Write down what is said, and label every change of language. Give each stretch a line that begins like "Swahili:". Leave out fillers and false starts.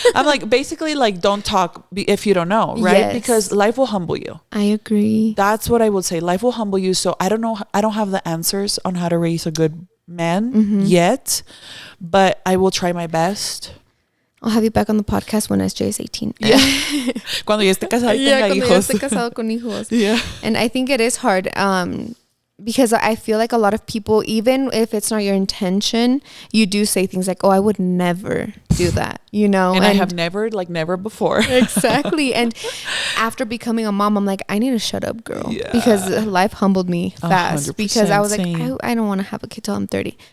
English: I'm like, basically, like, don't talk if you don't know, right? Yes. Because life will humble you. I agree. That's what I would say. Life will humble you. So I don't know. I don't have the answers on how to raise a good man yet, but I will try my best. I'll have you back on the podcast when SJ is 18. Yeah.
Spanish: Cuando ya esté casado y tenga hijos. Cuando ya esté casado con hijos.
English: Yeah. And I think it is hard. Because I feel like a lot of people, even if it's not your intention, you do say things like, oh, I would never do that, you know? And I have never before. Exactly. And after becoming a mom, I'm like, I need to shut up, girl. Yeah. Because life humbled me fast. Because I was like, I don't want to have a kid till I'm 30.